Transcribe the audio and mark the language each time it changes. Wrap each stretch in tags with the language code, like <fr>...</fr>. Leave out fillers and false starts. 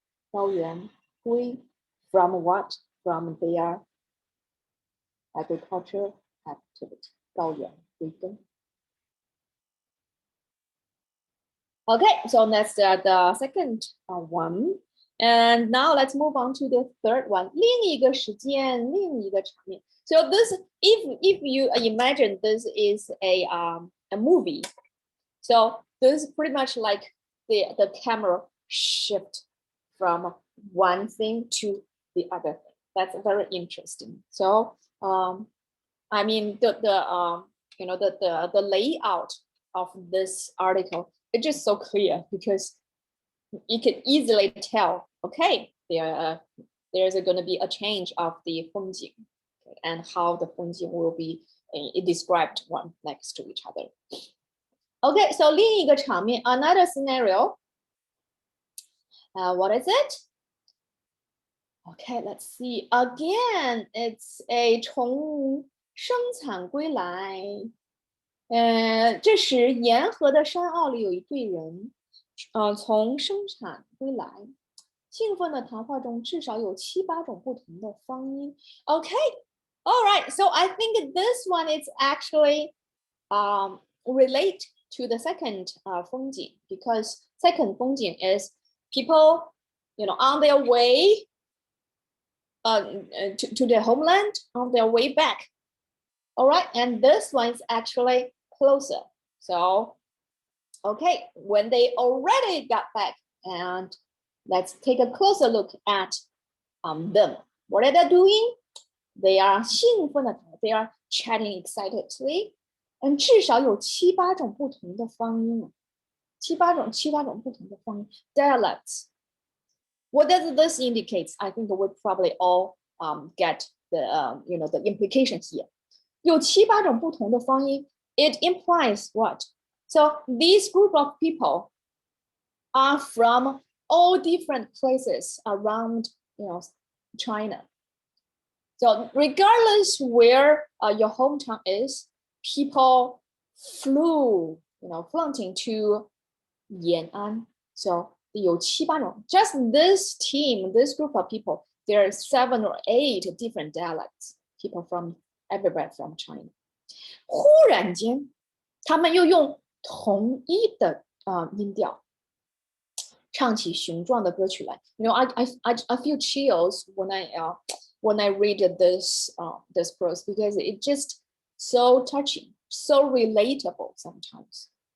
<zh>高原归</zh> <en>from what? From their agriculture activity.</en> <zh>高原归根.</zh> <en>Okay, so that's the second one. And now let's move on to the third one.</en> <zh>另一个时间, 另一个场面.</zh> <en>So this, if you imagine this is a movie, so this is pretty much like the camera shift from one thing to the other thing. That's very interesting. So I mean the layout of this article, it's just so clear because you can easily tell, okay, there's going to be a change of the 风景 and how the 风景 will be described one next to each other. Okay, so</en> <zh>另一个场面,</zh> <en>another scenario. What is it? Okay, let's see. Again, it's a</en> <zh>从生产归来. 这时沿河的山坳里有一队人，从生产归来。兴奋的谈话中至少有7、8种不同的方音。</zh> <en>Okay, all right. So I think this one is actually relate to the second 风景, because second 风景 is people, on their way to their homeland on their way back. All right, and this one is actually closer. So, okay, when they already got back, and let's take a closer look at them. What are they doing? They are</en> <zh>兴奋的</zh> <en>they are chatting excitedly.</en> <zh>至少有7、8种不同的方音，7、8种不同的方音 dialects.</zh> <en>What does this indicate? I think we probably all get the the implication here.</en> <zh>有7、8种不同的方音</zh> <en>it implies what? So this group of people are from all different places around China. So regardless where your hometown is, people fleeing to Yan'an. So</en> <zh>有7、8种</zh> <en>just this team, this group of people, there are 7 or 8 different dialects, people from everywhere from China.</en> <zh>忽然间，他们又用同一的音调唱起雄壮的歌曲来。</zh> <en>I feel chills when I read this prose because it just so touching, so relatable sometimes.</en>